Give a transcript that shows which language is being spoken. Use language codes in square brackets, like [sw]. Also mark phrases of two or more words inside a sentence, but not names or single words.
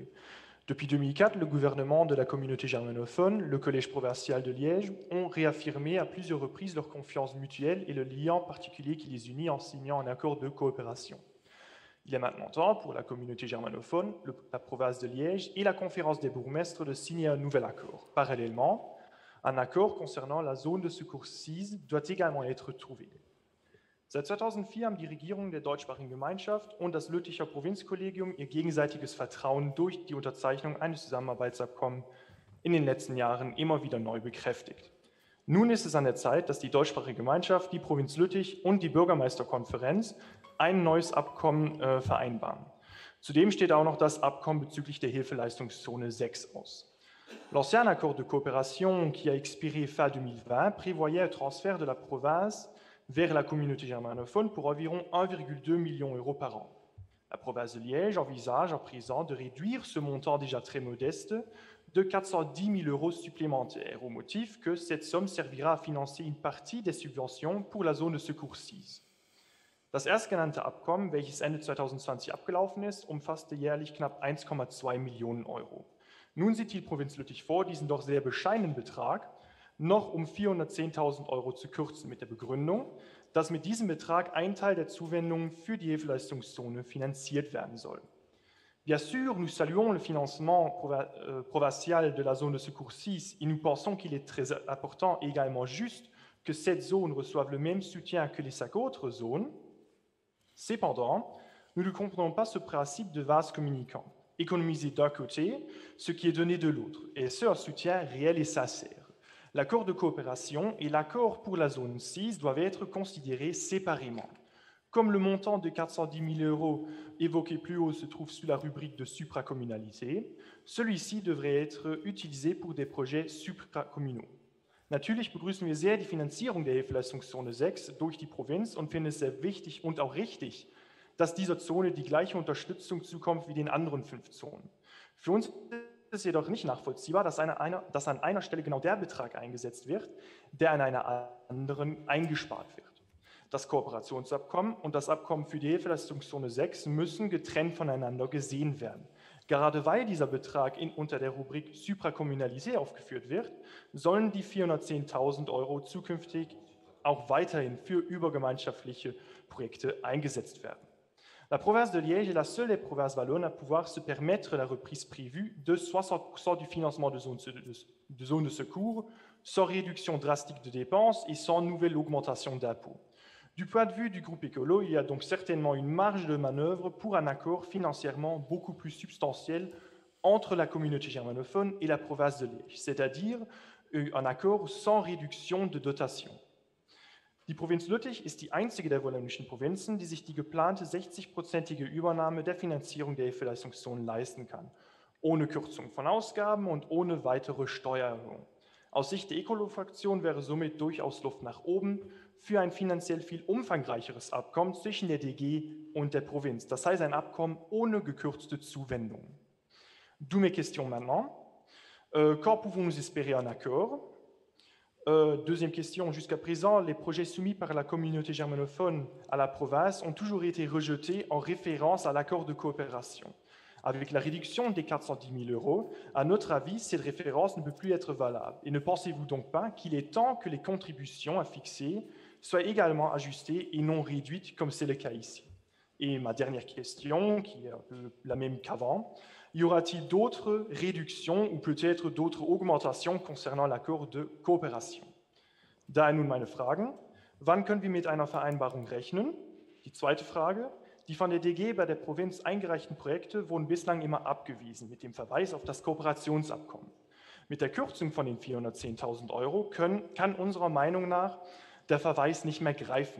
[fr] Depuis 2004, le gouvernement de la communauté germanophone, le Collège provincial de Liège, ont réaffirmé à plusieurs reprises leur confiance mutuelle et le lien particulier qui les unit en signant un accord de coopération. Il est maintenant temps pour la communauté germanophone, la province de Liège et la conférence des bourgmestres de signer un nouvel accord. Parallèlement, un accord concernant la zone de secours 6 doit également être trouvé. [de] Seit 2004 haben die Regierung der deutschsprachigen Gemeinschaft und das Lütticher Provinzkollegium ihr gegenseitiges Vertrauen durch die Unterzeichnung eines Zusammenarbeitsabkommens in den letzten Jahren immer wieder neu bekräftigt. Nun ist es an der Zeit, dass die deutschsprachige Gemeinschaft, die Provinz Lüttich und die Bürgermeisterkonferenz ein neues Abkommen vereinbaren. Zudem steht auch noch das Abkommen bezüglich der Hilfeleistungszone 6 aus. [fr] L'ancien accord de coopération qui a expiré fin 2020 prévoyait un transfert de la province vers la communauté germanophone pour environ 1,2 million d'euros par an. La province de Liège envisage à présent de réduire ce montant déjà très modeste de 410 000 euros supplémentaires, au motif que cette somme servira à financer une partie des subventions pour la zone de secours 6. [de] Das erstgenannte Abkommen, welches Ende 2020 abgelaufen ist, umfasste jährlich knapp 1,2 Millionen Euro. Nun sieht die Provinz Lüttich vor, diesen doch sehr bescheidenen Betrag noch um 410.000 Euro zu kürzen, mit der Begründung, dass mit diesem Betrag ein Teil der Zuwendungen für die Hilfeleistungszone finanziert werden soll. [fr] Bien sûr, nous saluons le financement provincial de la zone de secours 6 et nous pensons qu'il est très important et également juste que cette zone reçoive le même soutien que les 5 autres zones. Cependant, nous ne comprenons pas ce principe de vase communicant. Économiser d'un côté ce qui est donné de l'autre, et ce, un soutien réel et sincère. L'accord de coopération et l'accord pour la zone 6 doivent être considérés séparément. Comme le montant de 410 000 euros évoqué plus haut se trouve sous la rubrique de supracommunalité, celui-ci devrait être utilisé pour des projets supracommunaux. [de] Natürlich begrüßen wir sehr die Finanzierung der Hilfeleistungszone 6 durch die Provinz und finden es sehr wichtig und auch richtig, dass dieser Zone die gleiche Unterstützung zukommt wie den anderen 5 Zonen. Für uns ist es jedoch nicht nachvollziehbar, dass an einer Stelle genau der Betrag eingesetzt wird, der an einer anderen eingespart wird. Das Kooperationsabkommen und das Abkommen für die Hilfeleistungszone 6 müssen getrennt voneinander gesehen werden. Gerade weil dieser Betrag unter der Rubrik Supracommunalité aufgeführt wird, sollen die 410.000 Euro zukünftig auch weiterhin für übergemeinschaftliche Projekte eingesetzt werden. [fr] La province de Liège est la seule des provinces wallonnes à pouvoir se permettre la reprise prévue de 60% du financement de zones de secours, sans réduction drastique de dépenses et sans nouvelle augmentation d'impôts. Du point de vue du groupe écolo, il y a donc certainement une marge de manœuvre pour un accord financièrement beaucoup plus substantiel entre la communauté germanophone et la province de Liège, c'est-à-dire un accord sans réduction de dotation. [de] Die Provinz Lüttich ist die einzige der wallonischen Provinzen, die sich die geplante 60-prozentige Übernahme der Finanzierung der Hilfeleistungszonen leisten kann, ohne Kürzung von Ausgaben und ohne weitere Steuererhöhung. Aus Sicht der Ecolo-Fraktion wäre somit durchaus Luft nach oben für ein finanziell viel umfangreicheres Abkommen zwischen der DG und der Provinz. Das heißt ein Abkommen ohne gekürzte Zuwendungen. [fr] D'où mes questions maintenant. Quand pouvons-nous espérer un accord? Deuxième question, jusqu'à présent, les projets soumis par la communauté germanophone à la province ont toujours été rejetés en référence à l'accord de coopération. Avec la réduction des 410 000 euros, à notre avis, cette référence ne peut plus être valable. Et ne pensez-vous donc pas qu'il est temps que les contributions à fixer soient également ajustées et non réduites comme c'est le cas ici? Et ma dernière question, qui est un peu la même qu'avant, y aura-t-il d'autres réductions ou peut-être d'autres augmentations concernant l'accord de coopération? [de] Daher nun meine Fragen. Wann können wir mit einer Vereinbarung rechnen? Die zweite Frage. Die von der DG bei der Provinz eingereichten Projekte wurden bislang immer abgewiesen, mit dem Verweis auf das Kooperationsabkommen. Mit der Kürzung von den 410.000 Euro kann unserer Meinung nach der Verweis nicht mehr greifen.